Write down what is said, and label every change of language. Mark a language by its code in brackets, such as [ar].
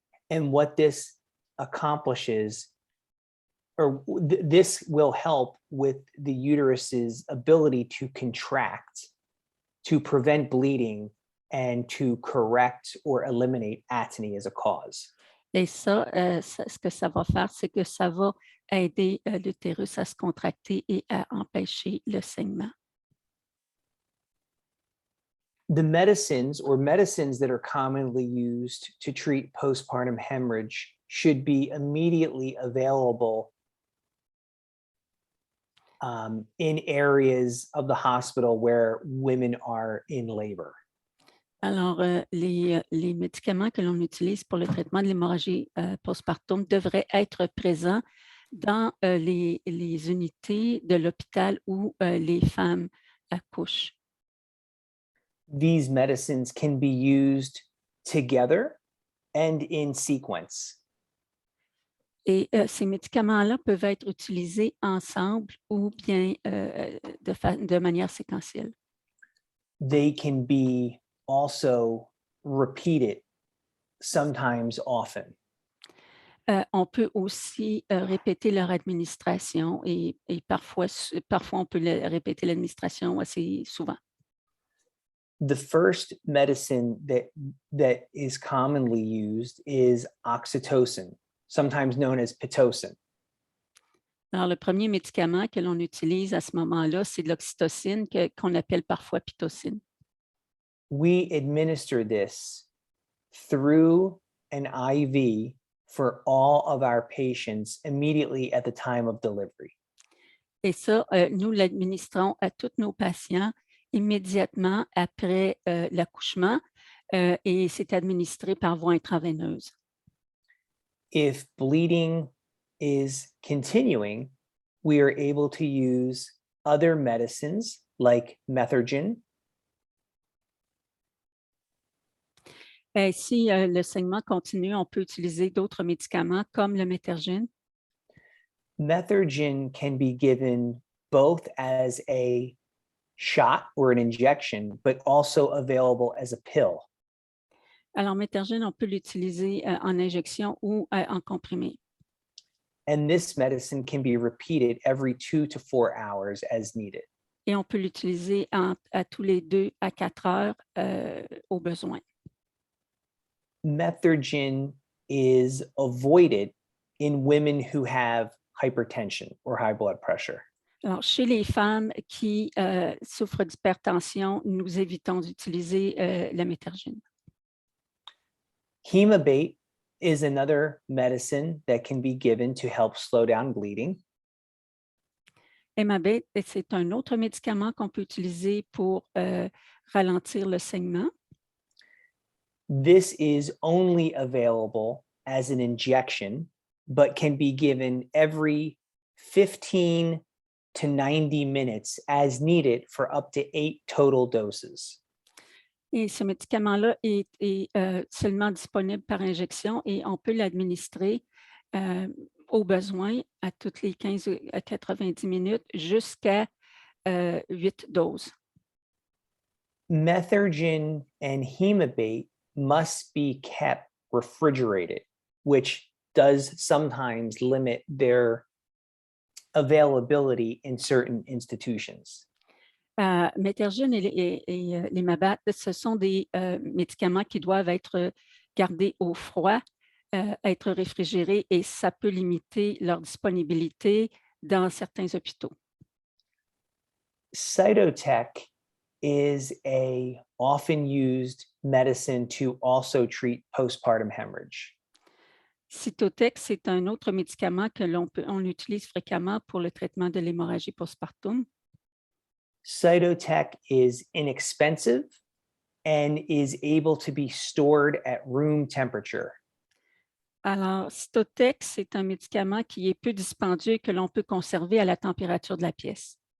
[en] And what this accomplishes, or this will help with the uterus's ability to contract, to prevent bleeding, and to correct or eliminate atony as a cause. [fr] Et ça, ce que ça va faire, c'est que ça va aider l'utérus à se contracter et à empêcher le saignement. [en] The medicines that are commonly used to treat postpartum hemorrhage should be immediately available in areas of the hospital where women are in labor. [fr] Alors, les médicaments que l'on utilise pour le traitement de l'hémorragie postpartum devraient être présents dans les unités de l'hôpital où les femmes accouchent. [en] These medicines can be used together and in sequence. [fr] Et ces médicaments-là peuvent être utilisés ensemble ou bien de manière séquentielle. [en] They can be also repeated, sometimes often. [fr] On peut aussi répéter leur administration et parfois on peut répéter l'administration assez souvent. [en] The first medicine that is commonly used is oxytocin, sometimes known as Pitocin. [fr] Alors, le premier médicament que l'on utilise à ce moment-là, c'est de l'oxytocine qu'on appelle parfois pitocine. [en] We administer this through an IV for all of our patients immediately at the time of delivery. [fr] Et ça, nous l'administrons à tous nos patients immédiatement après l'accouchement et c'est administré par voie intraveineuse. [en] If bleeding is continuing, we are able to use other medicines like Methergin. [fr] Si le saignement continue, on peut utiliser d'autres médicaments comme le Methergin. [en] Methergin can be given both as a shot or an injection, but also available as a pill. [fr] Alors, Methergin, on peut l'utiliser en injection ou en comprimé. [en] And this medicine can be repeated every 2 to 4 hours as needed. [fr] Et on peut l'utiliser à tous les 2 à 4 heures au besoin. [en] Methergin is avoided in women who have hypertension or high blood pressure. [fr] Alors, chez les femmes qui souffrent d'hypertension, nous évitons d'utiliser la Methergin. [en] Hemabate is another medicine that can be given to help slow down bleeding. [fr] Hemabate, c'est un autre médicament qu'on peut utiliser pour ralentir le saignement. [en] This is only available as an injection, but can be given every 15 to 90 minutes as needed for up to 8 total doses. [fr] Et ce médicament-là est seulement disponible par injection et on peut l'administrer au besoin à toutes les 15 à 90 minutes jusqu'à 8 doses. [en] Methergin and Hemabate must be kept refrigerated, which does sometimes limit their availability in certain institutions. [fr] Methergin et l'Hemabate, ce sont des médicaments qui doivent être gardés au froid, être réfrigérés et ça peut limiter leur disponibilité dans certains hôpitaux. [en] Cytotec is a often used medicine to also treat postpartum hemorrhage. [fr] Cytotec, c'est un autre médicament que on utilise fréquemment pour le traitement de l'hémorragie postpartum. [en] Cytotec is inexpensive and is able to be stored at room temperature. [fr] Alors, Cytotec, c'est un médicament qui est peu dispendieux et que l'on peut conserver à la température de la pièce.